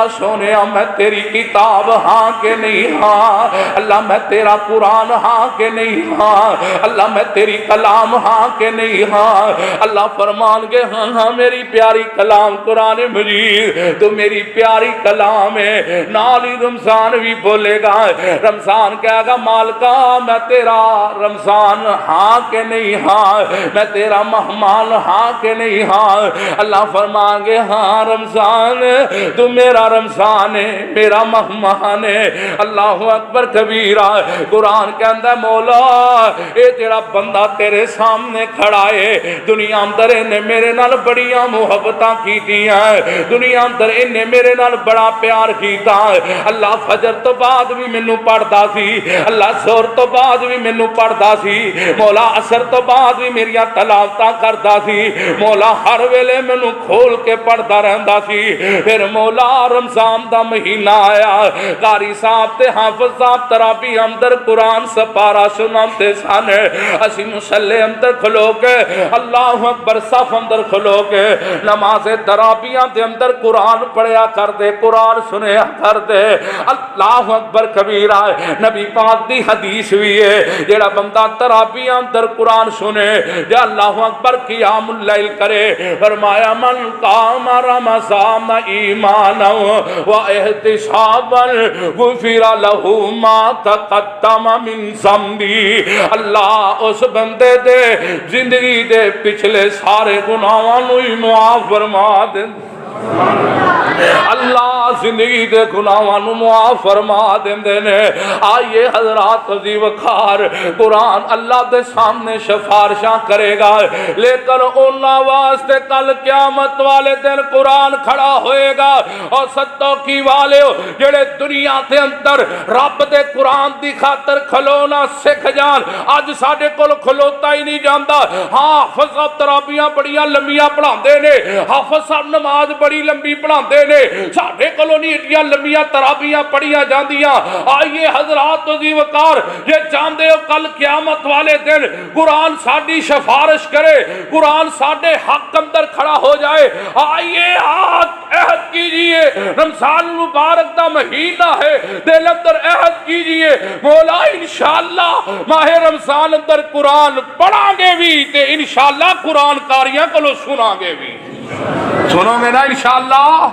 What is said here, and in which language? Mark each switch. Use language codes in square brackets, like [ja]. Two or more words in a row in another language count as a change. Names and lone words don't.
[pa] سونیا میں تیری کتاب ہاں کہ نہیں ہاں اللہ میں تیرا قرآن ہاں کہ نہیں ہاں اللہ میں تیری کلام ہاں کہ نہیں ہاں اللہ فرمان کے ہاں ہاں میری پیاری کلام قرآن مجید تو میری پیاری کلام ہے نالی رمضان بھی بولے گا رمضان کہے گا مالکا میں تیرا رمضان ہاں ہاں کہ نہیں ہاں، میں تیرا مہمان ہاں کہ نہیں ہاں؟ اللہ فرمائیں گے ہاں رمضان تو میرا رمضان ہے، میرا مہمان ہے۔ [ar] اللہ اکبر کبیرہ۔ [pa] قرآن کے اندر مولا اے تیرا بندہ تیرے سامنے کھڑا ہے، دنیا اندر انہیں میرے نال بڑیاں محبتاں کی دیا، دنیا اندر انہیں میرے نال بڑا پیار کیتا۔ اللہ فجر تو بعد بھی مینوں پڑھدا سی، اللہ زہر تو بعد بھی مینوں پڑھدا سی، مولا عصر تو بعد بھی میریاں تلاوتاں کردا سی، مولا ہر ویلے مینوں کھول کے پڑھدا رہندا سی۔ پھر مولا رمضان دا مہینہ آیا، قاری صاحب تے حافظ صاحب تراویح اندر قرآن سپارہ سناتے سن، اسی مصلی اندر کھلو کے اللہ اکبر صف اندر کھلو کے نماز تراویح دے اندر قرآن پڑھیا کر دے، قرآن سنیا کر دے۔ [ar] اللہ اکبر کبیرہ۔ [pa] نبی پاک دی حدیث بھی ہے جیڑا بندہ تراویح اندر قرآن سنے یا [ar] اللہ اکبر قیام اللیل [pa] کرے، فرمایا [ar] من قام رمضان ایمانا و احتسابا غفر له ما تقدم من ذنبی، [pa] اللہ اس بندے دے زندگی دے پچھلے سارے گناہاں نوں ہی معاف فرما دے، اللہ زندگی دے گناہاں نوں معاف فرما دیندے نے۔ آئیے حضرات عزیز وقار، قرآن اللہ دے سامنے سفارشاں کرے گا، لیکن انہاں واسطے کل قیامت والے دن قرآن کھڑا ہوئے گا۔ اور ستو کی والے جڑے دنیا دے اندر رب دے قرآن دی خاطر کھلونا سکھ جان، اج ساڈے کول کھلوتا ہی نہیں جاندا۔ ہاں حافظ صاحب تراویحاں بڑیاں لمبیاں پڑھاندے نے، حافظ صاحب نماز بڑی لمبی پڑھاندے نے، ساڈے کولوں نہیں ایڈیاں لمبیاں تراویحاں پڑھیاں جاندیاں۔ آئیے حضرات عزیز وقار، یہ جاندے ہو کل قیامت والے دن قرآن ساڈی سفارش کرے، قرآن ساڈے حق اندر کھڑا ہو جائے۔ [ur] آئیے آج عہد کیجئے، [pa] رمضان مبارک دا مہینہ ہے، دل اندر عہد کیجئے مولا انشاءاللہ ماہ رمضان اندر قرآن پڑھاں گے بھی تے انشاءاللہ قرآن کاریاں کولوں سناں گے بھی، سنو گے نا انشاءاللہ۔